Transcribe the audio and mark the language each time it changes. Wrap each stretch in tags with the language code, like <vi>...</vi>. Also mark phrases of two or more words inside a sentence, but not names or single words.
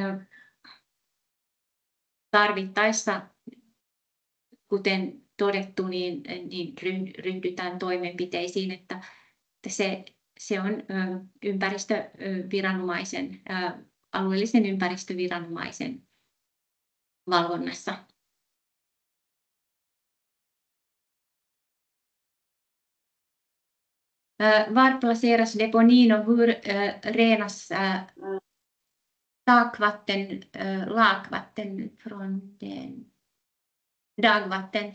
<fi>tarvittaessa, kuten todettu, niin ryhdytään toimenpiteisiin, että se on ympäristöviranomaisen, alueellisen ympäristöviranomaisen valvonnassa.</fi> <sv>Var placeras deponin och hur renas lakvatten från den dagvatten?</sv>